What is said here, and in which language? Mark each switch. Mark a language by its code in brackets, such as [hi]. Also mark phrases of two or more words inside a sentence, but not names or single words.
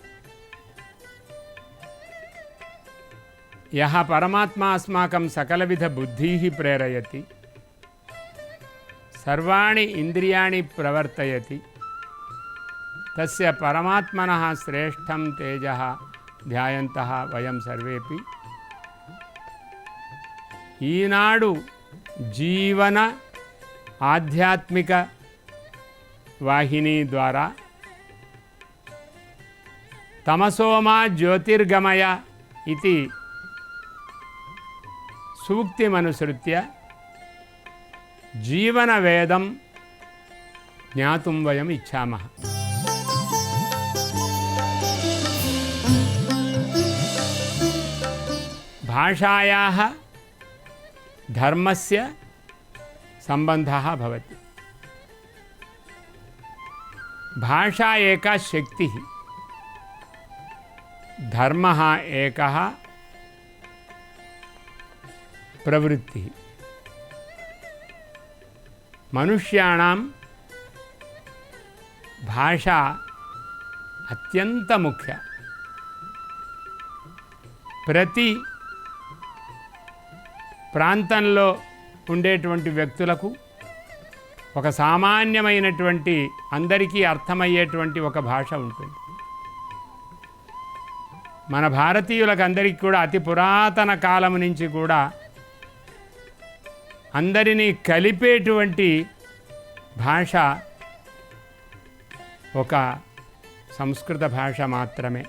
[sa] यः परमात्मा अस्माकं सकलविध बुद्धिः प्रेरयति, सर्वाणि इन्द्रियाणि प्रवर्तयति, तस्य परमात्मनः श्रेष्ठं तेजः ध्यायन्तः वयं सर्वेपि [te] ఈనాడు జీవన ఆధ్యాత్మిక వాహిని ద్వారా [sa] తమసోమా జ్యోతిర్గమయ ఇది సూక్తిమనుసృత్య జీవనవేదం జ్ఞాతుం వయం ఇచ్చామः। భాషాయాः धर्मस्य संबंधः भवति। भाषा एका शक्तिः, धर्मः एकः प्रवृत्तिः। मनुष्याणां भाषा अत्यंत मुख्य। [te] प्रति ప్రాంతంలో ఉండేటువంటి వ్యక్తులకు ఒక సామాన్యమైనటువంటి అందరికీ అర్థమయ్యేటువంటి ఒక భాష ఉంటుంది. మన భారతీయులకు అందరికీ కూడా అతి పురాతన కాలం నుంచి కూడా అందరినీ కలిపేటువంటి భాష ఒక సంస్కృత భాష మాత్రమే.